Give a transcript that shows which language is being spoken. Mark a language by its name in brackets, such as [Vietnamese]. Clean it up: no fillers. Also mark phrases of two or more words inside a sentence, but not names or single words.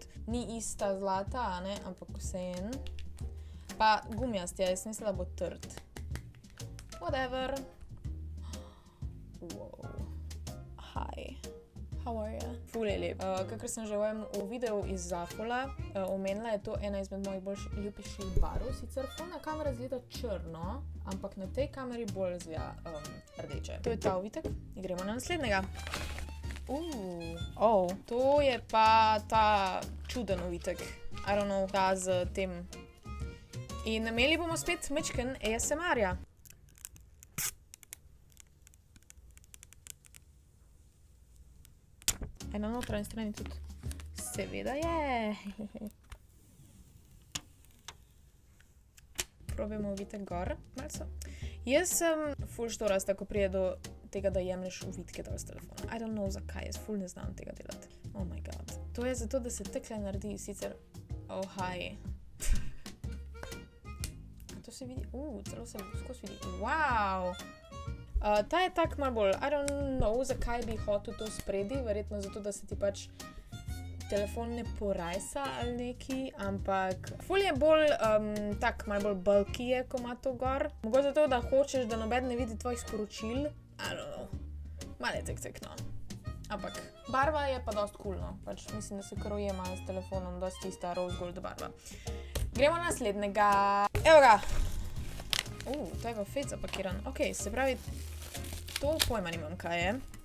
[Slovenian] Ni ista zlata, a ne, ampak vseeno. Pa gumijast je, jaz mislila, da bo trd. [English] Whatever. Wow. Hi. How are you? [Slovenian] Ful je lep. Kakor sem že v videu iz Zafola omenila, je to ena izmed mojih bolj ljubših barv. Sicer na kamera zgleda črno, ampak na tej kameri bolj zgleda rdeče. To je ta uvitek. In gremo na naslednjega. To je pa ta čuden uvitek. [English] I don't know, [Slovenian] ta z tem. In imeli bomo spet mečken ASMR-ja. Na notranji strani tudi. Seveda je. Probajmo uvitek gor. Malce. Jaz sem ful štorasta, ko prije do tega, da jemlješ uvitke dol z telefona. [English] I don't know [Slovenian] zakaj, jaz ful ne znam tega delati. [English] Oh my god. [Slovenian] To je zato, da se takle naredi, sicer... [English] Oh, hi. [Slovenian] To se vidi? Celo se skozi vidi. Wow! Ta je tak malo bolj, [English] I don't know, [Slovenian] zakaj bi hotel to spredi, verjetno zato, da se ti pač telefon ne porajsa ali neki, ampak ful je bolj tak, malo bolj bulky je, ko ima to gor. Mogoče zato, da hočeš, da noben ne vidi tvojih sporočil, [English] I don't know, [Slovenian] malo je tek, no. Ampak barva je pa dost cool, no, pač mislim, da se kar ujema s telefonom, dost tista [English] rose gold [Slovenian] barva. Gremo na naslednjega, evo ga! To je pa fed zapakiran. Ok, se pravi, to pojma nimam, kaj je.